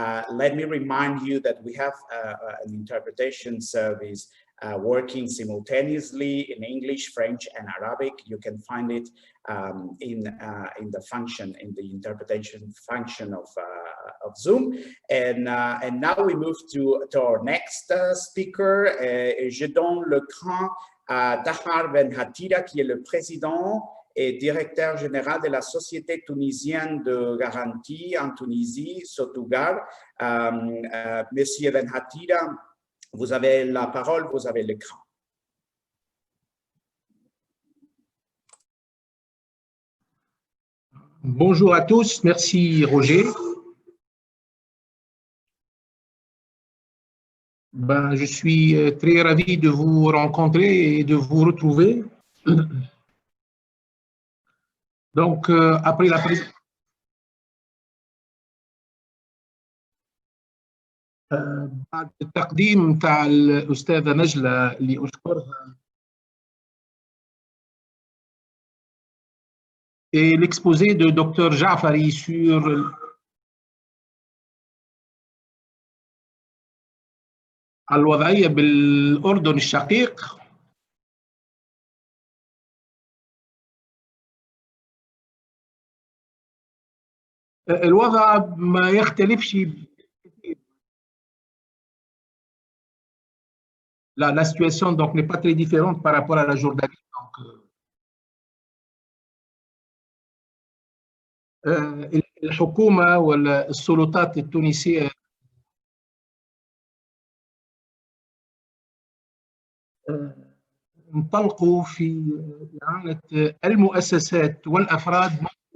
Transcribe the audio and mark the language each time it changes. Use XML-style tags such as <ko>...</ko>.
<en>Let me remind you that we have an interpretation service working simultaneously in English, French, and Arabic. You can find it in the interpretation function of Zoom. And now we move to our next speaker.</en> <fr>Je donne le cran à Tahar Ben Hatira, qui est le président et directeur général de la Société tunisienne de garantie en Tunisie, Sotougar. Monsieur Ben Hatira, vous avez la parole, vous avez l'écran. Bonjour à tous, merci Roger. Je suis très ravi de vous rencontrer et de vous retrouver. Donc, après la présentation,</fr> <ar>بعد التقديم تاع الأستاذة نجلة اللي أشكرها</ar> <fr>et l'exposé de Dr Jafari sur</fr> <ar>الوضعية بالأردن الشقيق. الوضع ما يختلفش.</ar> <fr>La situation donc n'est pas très différente par rapport à la Jordanie.</fr> <ar>Donc, الحكومة والسلطات التونسية انطلقوا في إعانة المؤسسات والأفراد.</ar>